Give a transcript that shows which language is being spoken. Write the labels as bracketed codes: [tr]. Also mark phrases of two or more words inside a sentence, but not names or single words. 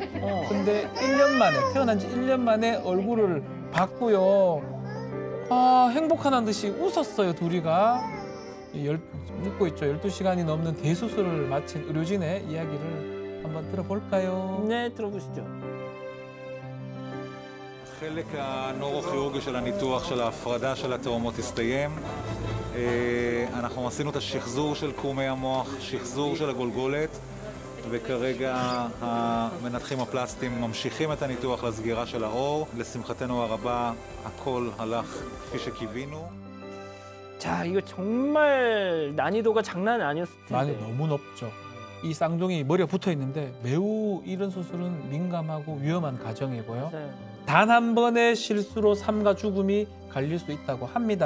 [ko] 근데 1년 만에 태어난 지 1년 만에 얼굴을 봤고요. 행복하다는 듯이 웃었어요. 둘이가 웃고 있죠. 12시간이 넘는 대수술을 마친 의료진의 이야기를 한번 들어볼까요? 네, 들어보시죠. [he] החלק הנוירוכירורגי של הניתוח של ההפרדה של התאומות הסתיים. אנחנו עשינו את השחזור של קרומי המוח, שחזור של הגולגולת, וכרגע המנתחים הפלסטיים ממשיכים את הניתוח לסגירה של העור. לשמחתנו הרבה, הכל הלך כפי שקיווינו. [ko] 자, 이거 정말 난이도가 장난 아니었을 텐데. 많이 너무 높죠. 이 쌍둥이 머리가 붙어 있는데 매우 이런 수술은 민감하고 위험한 과정이고요. 네. 단 한 번의 실수로 삶과 죽음이 갈릴 수 있다고 합니다.